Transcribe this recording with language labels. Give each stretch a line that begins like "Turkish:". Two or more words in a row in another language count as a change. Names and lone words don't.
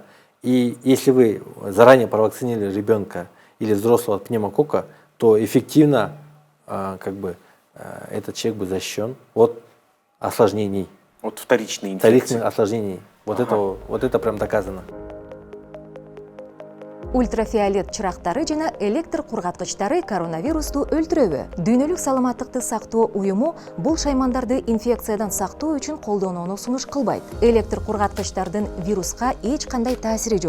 Russian: И если вы заранее провакцинировали ребенка или взрослого от пневмококка, то эффективно этот человек будет защищен от осложнений. От вторичной инфекции. Вторичных осложнений. Вот это прям доказано.
Kyrgyz: Ультрафиолет чырактары жана электр кургаткычтары коронавирусту өлтүрөбү? Дүйнөлүк саламаттыкты сактоо уюму бул шаймандарды инфекциядан сактоо үчүн колдонууну сунуш кылбайт. Электр кургаткычтардын вируска эч кандай таасири жок.